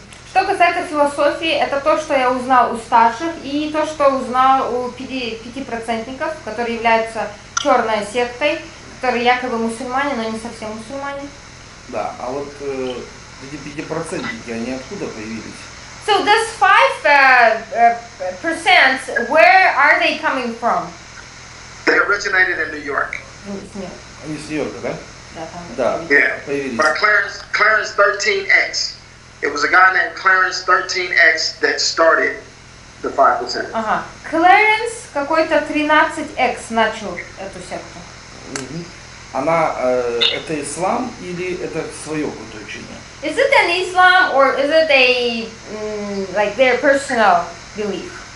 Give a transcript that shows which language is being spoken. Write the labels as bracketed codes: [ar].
[ru] Что касается философии, это то, что я узнал у старших, и то, что узнал у 5%, которые являются черной сектой, которые якобы мусульмане, но не совсем мусульмане. Да, а вот эти 5%, они откуда появились? [en] So this 5%, where are they coming from? They originated in New York. [ru] Они с Нью-Йорка, да? Да. [en] Yeah. [ru] Появились. [en] By Clarence 13X. It was a guy named Clarence 13X that started the 5%. [ru] Ага. Clarence какой-то 13X начал эту секту. Она, это ислам или это свое какое-то учение? [en] Is it an Islam or is it a like their personal belief?